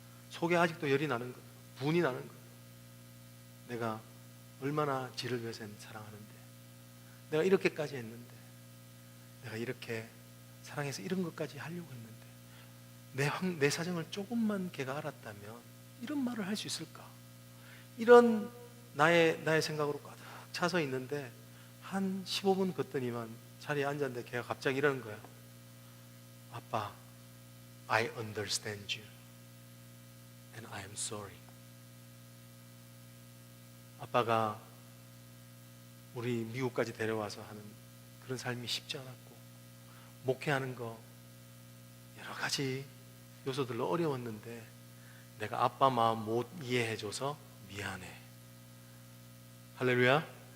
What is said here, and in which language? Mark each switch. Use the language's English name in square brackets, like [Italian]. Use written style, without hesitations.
[Korean] 속에 아직도 열이 나는 거예요. 분이 나는 거예요. 내가 얼마나 지를 위해서 사랑하는데, 내가 이렇게까지 했는데, 내가 이렇게 사랑해서 이런 것까지 하려고 했는데 내 사정을 조금만 걔가 알았다면 이런 말을 할 수 있을까? 이런 나의 생각으로 가득 차서 있는데 한 15분 걷더니만 자리에 앉았는데 걔가 갑자기 이러는 거야. 아빠, [English] I understand you and I am sorry. [Korean] 아빠가 우리 미국까지 데려와서 하는 그런 삶이 쉽지 않았고 목회하는 거 여러 가지 요소들로 어려웠는데 내가 아빠 마음 못 이해해줘서 미안해. 할렐루야.